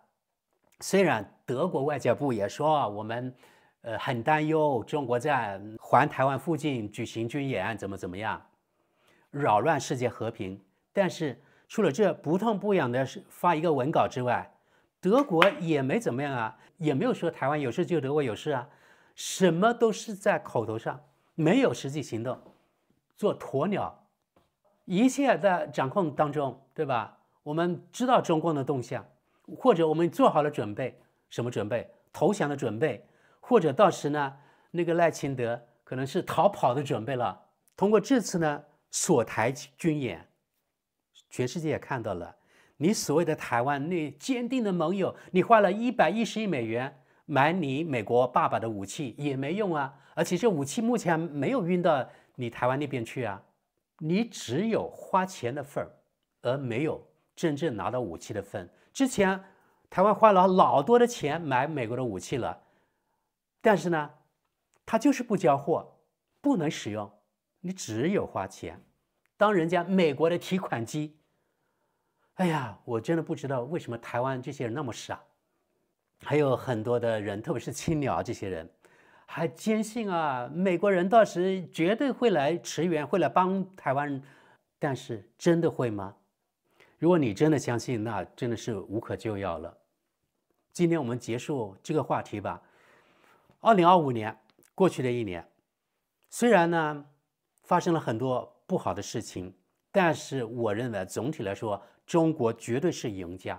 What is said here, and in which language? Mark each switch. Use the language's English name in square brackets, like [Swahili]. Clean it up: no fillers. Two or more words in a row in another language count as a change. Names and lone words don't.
[Chinese] 雖然德國外交部也說我們很擔憂中國在環台灣附近舉行軍演怎麼樣，擾亂世界和平，但是除了這不痛不癢的發一個文稿之外，德國也沒怎麼樣啊，也沒有說台灣有事就德國有事啊，什麼都是在口頭上，沒有實際行動，做鴕鳥，一切在掌控當中，對吧？我們知道中共的動向，或者我們做好了準備，什麼準備？投降的準備，或者到時呢，那個賴清德可能是逃跑的準備了。通過這次呢鎖台軍演，全世界也看到了，你所謂的台灣那堅定的盟友，你花了110億美元買你美國爸爸的武器也沒用啊，而且這武器目前沒有運到你台灣那邊去啊，你只有花錢的份兒，而沒有真正拿到武器的份。之前台灣花了老多的錢買美國的武器了，但是呢，他就是不交貨，不能使用，你只有花錢。當人家美國的提款機，哎呀，我真的不知道為什麼台灣這些人那麼傻，還有很多的人，特別是青鳥這些人，還堅信啊，美國人到時絕對會來馳援，會來幫台灣，但是真的會嗎？如果你真的相信，那真的是無可救藥了。今天我們結束這個話題吧。2025年過去的一年，雖然呢發生了很多不好的事情，但是我認為總體來說，中國絕對是贏家。